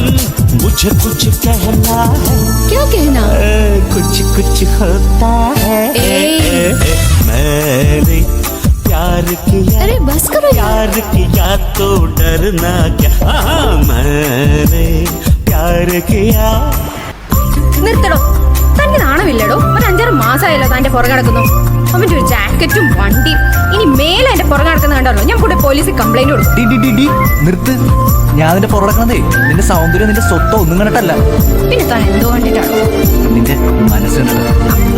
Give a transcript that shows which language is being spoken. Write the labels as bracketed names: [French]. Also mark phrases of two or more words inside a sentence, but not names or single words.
[Hindi] मुझे कुछ कहना है। क्या कहना? कुछ कुछ होता है। मैंने प्यार किया। अरे बस करो। प्यार किया तो डरना क्या। मैंने प्यार किया। [Malayalam] നിർത്തടോ, തനിക്ക് നാണമില്ലടോ? ഒരു 5-6 മാസമായല്ലോ തന്റെ പുറകെ നടക്കുന്നു. അവന്റെ ഒരു ജാക്കറ്റും വണ്ടിയും. ഇനി മേലെ എന്റെ പുറകെ നടക്കുന്ന കണ്ടല്ലോ, ഞാൻ കൂടെ പോലീസിൽ കംപ്ലൈന്റ് കൊടുക്കും. നിർത്ത്. ഞാൻ നിന്റെ പുറകെ നിന്റെ സൗന്ദര്യം നിന്റെ സ്വത്തോ ഒന്നും കണ്ടിട്ടല്ല. പിന്നെ താൻ എന്തോ കണ്ടിട്ടാണോ?